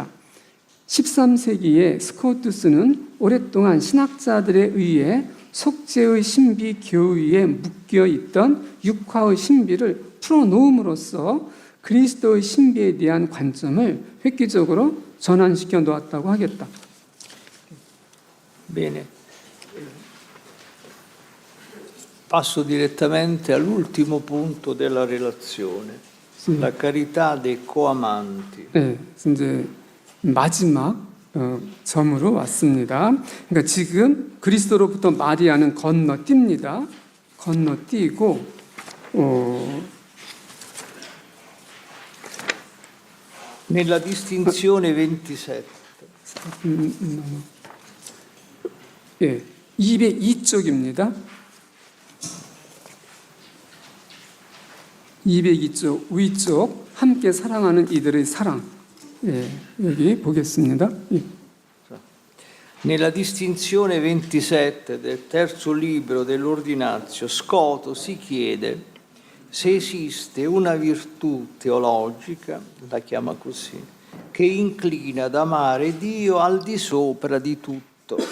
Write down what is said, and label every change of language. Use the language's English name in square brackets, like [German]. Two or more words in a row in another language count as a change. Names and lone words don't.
[Korean] 13세기에 스코투스는 오랫동안 신학자들에 의해 속죄의 신비 교위에 묶여있던 육화의 신비를 풀어놓음으로써 그리스도의 신비에 대한 관점을 획기적으로 전환시켜 놓았다고 하겠다. [Italian] Bene. Passo direttamente all'ultimo punto della relazione, la carità dei coamanti. [Korean] 네, 이제 마지막 점으로 왔습니다. 그러니까 지금 그리스도로부터 마리아는 건너뜁니다. 건너뛰고 [Italian] Nella distinzione 27. [Korean] 예, 202쪽입니다. 202쪽 위쪽 함께 사랑하는 이들의 사랑. 예, 여기 보겠습니다. 예. [Italian] Nella distinzione 27 del terzo libro dell'Ordinatio, Scoto si chiede se esiste una virtù teologica, la chiama così, che inclina ad amare Dio al di sopra di tutto.